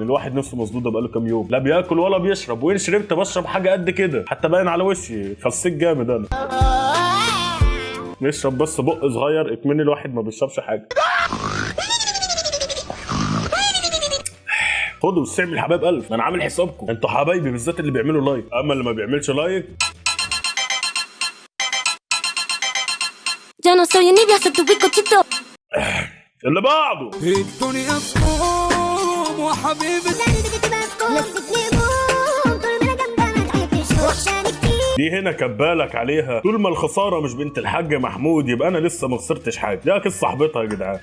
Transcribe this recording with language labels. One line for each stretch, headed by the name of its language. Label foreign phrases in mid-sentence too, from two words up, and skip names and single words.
Arabic: الواحد نفسه مسدوده بقاله كام يوم، لا بياكل ولا بيشرب، وين شربت بشرب حاجه قد كده حتى باين على وشي خسيت جامد انا. نشرب بس بق صغير اكمن الواحد ما بيشربش حاجه. خدوا السعم الحبايب الف، انا عامل حسابكم انتوا حبايبي بالذات اللي بيعملوا لايك، اما اللي ما بيعملش لايك
Spanish: Yo no soy envidia, soy tu bizcochito.
Arabic: اللي بعده. الدنيا في كوم وحبيبة دي هنا كبالك عليها. طول ما الخساره مش بنت الحاج محمود يبقى انا لسه ما خسرتش حاجه. دي قصه صاحبتها يا جدعان.